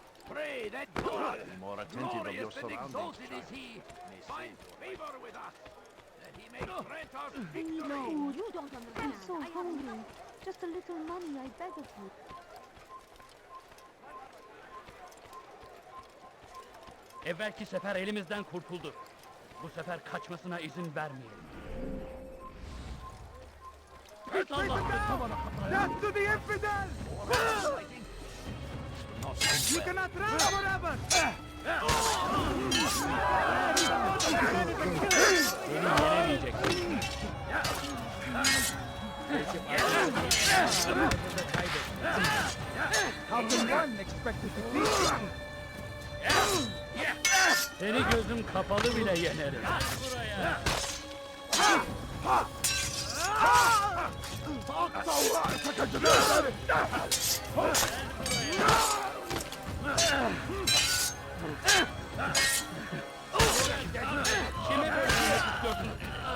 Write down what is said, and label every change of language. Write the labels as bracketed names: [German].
[English] Pray that God, more attentive of your glorious and exalted is he, find favor with us, that he may grant us victory. No, you don't understand. I'm so hungry. Just a little money, I beg of you. [Turkish] Evvelki sefer elimizden kurtuldu. Bu sefer kaçmasına izin vermeyelim. Pis Allah'ım! [English] Death to the infidel! You cannot run forever! [Turkish] Beni yenemeyeceksin. [English] How can one expect to defeat you? [Turkish] Seni gözüm kapalı bile yenerim. Buraya. Kimi öldürmek istiyorsun?